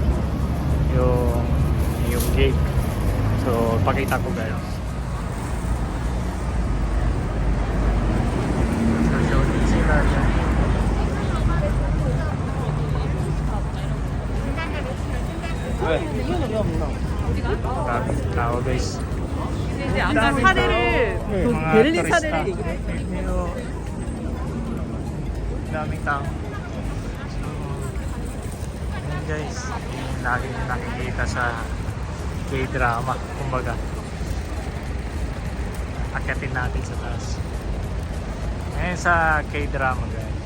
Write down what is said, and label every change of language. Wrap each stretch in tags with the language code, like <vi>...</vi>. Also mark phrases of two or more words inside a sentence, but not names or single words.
<tl>Yung gate. So pakita ko guys. So sila dyan. tao guys.</tl> <ko>이제 아까 사례를 베를린 사례를 얘기해.</ko> <tl>Daming tao. So, yun guys, yung laging nakikita sa K-drama, kumbaga. Akyatin natin sa taas. Ngayon sa K-drama guys.</tl>